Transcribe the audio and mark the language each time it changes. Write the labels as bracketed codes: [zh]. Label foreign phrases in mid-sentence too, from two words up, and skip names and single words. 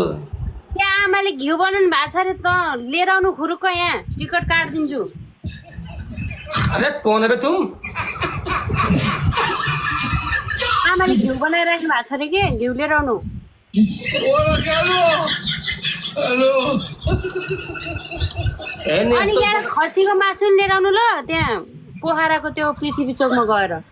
[ne] त्यहाँ आमाले घिउ बनाउनु भएको छ अरे त लिएर आउनु खुरुक्क यहाँ टिकट काटिदिन्छु। [hi] अरे कौन है बे तुम? [ne] आमाले घिउ बनाएर राख्नु भएको छ अरे के घिउ लिएर आउनु। अनि यहाँ खसीको मासु नि लिएर आउनु ल त्यहाँ पोखराको त्यो पृथ्वी चोकमा गएर